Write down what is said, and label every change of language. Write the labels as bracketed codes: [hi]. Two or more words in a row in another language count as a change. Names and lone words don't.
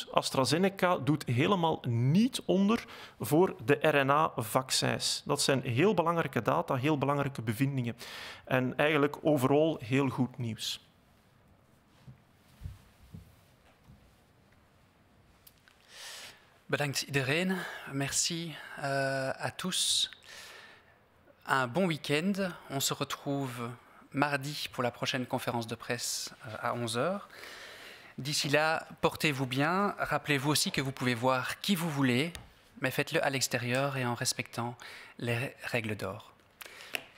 [nl] AstraZeneca doet helemaal niet onder voor de RNA-vaccins. Dat zijn heel belangrijke data, heel belangrijke bevindingen. En eigenlijk overal heel goed nieuws. Bedankt iedereen. [fr] Merci à tous. Un bon week-end. On se retrouve mardi pour la prochaine conférence de presse à 11h. D'ici là, portez-vous bien. Rappelez-vous aussi que vous pouvez voir qui vous voulez, mais faites-le à l'extérieur et en respectant les règles d'or.